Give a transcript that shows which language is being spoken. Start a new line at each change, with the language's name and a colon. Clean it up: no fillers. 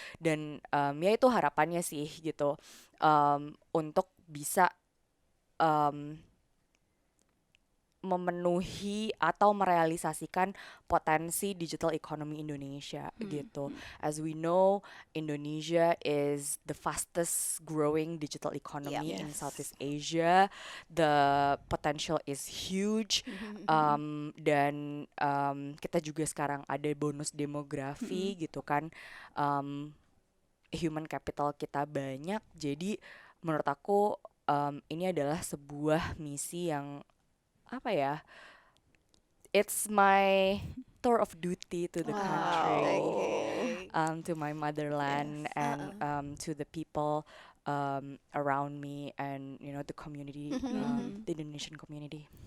Indonesian: Dan ya itu harapannya sih gitu, untuk bisa memenuhi atau merealisasikan potensi digital economy Indonesia gitu.
English: As we know, Indonesia is the fastest growing digital economy in Southeast Asia. The potential is huge.
Indonesian: Dan kita juga sekarang ada bonus demografi gitu kan.
English: Human capital
Indonesian: kita banyak. Jadi menurut aku ini adalah sebuah misi yang apa ya,
English: it's my tour of duty to the country, to my motherland, and to the people around me, and you know the community, the Indonesian community.